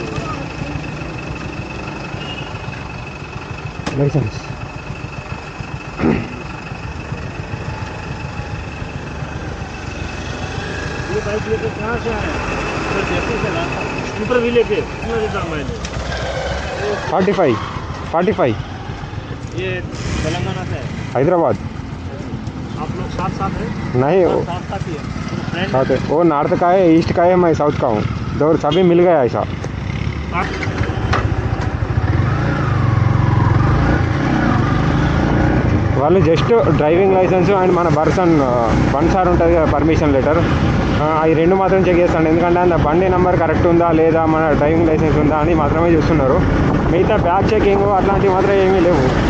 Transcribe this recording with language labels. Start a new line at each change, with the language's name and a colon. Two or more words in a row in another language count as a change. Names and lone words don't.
Hindi: లైసెన్స్ ये बाइक लेके कहाँ से आए? तो जयपुर से लाया था, स्कूटर भी लेके कितना देता मैंने? 45 ये तेलंगाना से है। हैदराबाद आप लोग साथ साथ हैं? नहीं साथ साथ ही है फ्रेंड। साथ है वो नॉर्थ का है ईस्ट का है मैं साउथ का हूँ दो सभी मिल गया ऐसा
Telugu: వాళ్ళు
English: just driving license and
Telugu: మన బండి సార్ ఉంటుంది కదా
English: permission letter
Telugu: అవి రెండు మాత్రం చెక్ చేస్తాను ఎందుకంటే అందులో బండి
English: number correct
Telugu: ఉందా లేదా మన
English: driving license
Telugu: ఉందా అని మాత్రమే చూస్తున్నారు మిగతా
English: back checking
Telugu: అట్లాంటివి మాత్రం ఏమీ లేవు